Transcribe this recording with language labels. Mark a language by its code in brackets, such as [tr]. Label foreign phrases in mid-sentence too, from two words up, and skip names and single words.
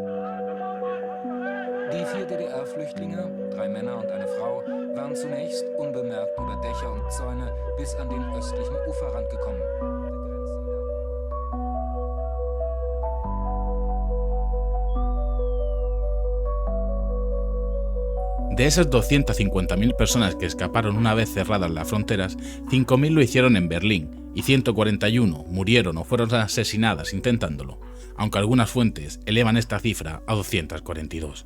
[de] Die 4 DDR-Flüchtlinge, 3 Männer und eine Frau, waren zunächst unbemerkt über Dächer und Zäune bis an den östlichen Uferrand gekommen. [es] De esas 250.000 personas que escaparon una vez cerradas las fronteras, 5.000 lo hicieron en Berlín y 141 murieron o fueron asesinadas intentándolo, aunque algunas fuentes elevan esta cifra a 242.